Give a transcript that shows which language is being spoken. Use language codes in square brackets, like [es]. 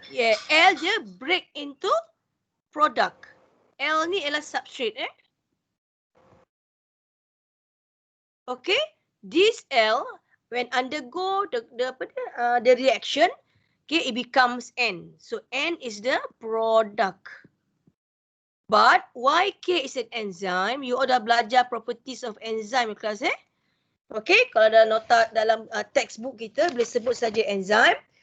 [en] Yeah, L dia break into product. [ms] L ni ialah substrate Okay, [en] this L when undergo the reaction, okay, it becomes N. So N is the product. But YK is an enzyme. You all [ms] dah belajar [en] properties of enzyme [ms] kelas Okay, kalau dalam nota dalam textbook kita boleh sebut saja enzyme.